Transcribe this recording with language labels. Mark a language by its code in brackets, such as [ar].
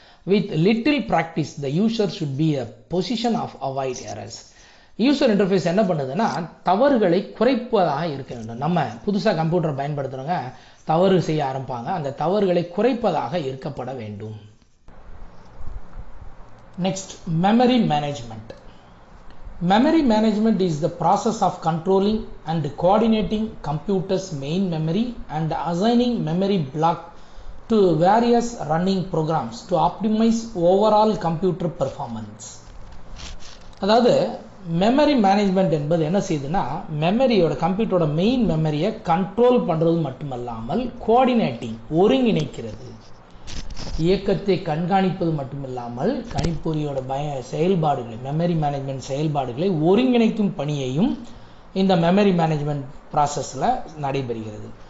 [en] With little practice, the user should be a position of avoid errors. [ta] User interface என்ன பண்ணுதுன்னா, தவறுகளை குறைப்பதாக இருக்க வேண்டும். நம்ம புதுசாக கம்ப்யூட்டர் பயன்படுத்துகிறவங்க தவறு செய்ய ஆரம்பிப்பாங்க, அந்த தவறுகளை குறைப்பதாக இருக்கப்பட வேண்டும். Next, memory management. [en] Memory management is the process of controlling and coordinating computer's main memory and assigning memory block to various running programs to optimize overall computer performance. [ta] அதாவது மெமரி மேனேஜ்மெண்ட் என்பது என்ன செய்யுதுன்னா, மெமரியோட கம்ப்யூட்டரோட மெயின் மெமரியை control பண்ணுறது மட்டுமல்லாமல் coordinating, ஒருங்கிணைக்கிறது. இயக்கத்தை கண்காணிப்பது மட்டுமில்லாமல் கணிப்பொறியோட செயல்பாடுகளை, மெமரி மேனேஜ்மெண்ட் செயல்பாடுகளை ஒருங்கிணைக்கும் பணியையும் இந்த மெமரி மேனேஜ்மெண்ட் ப்ராசஸில் நடைபெறுகிறது.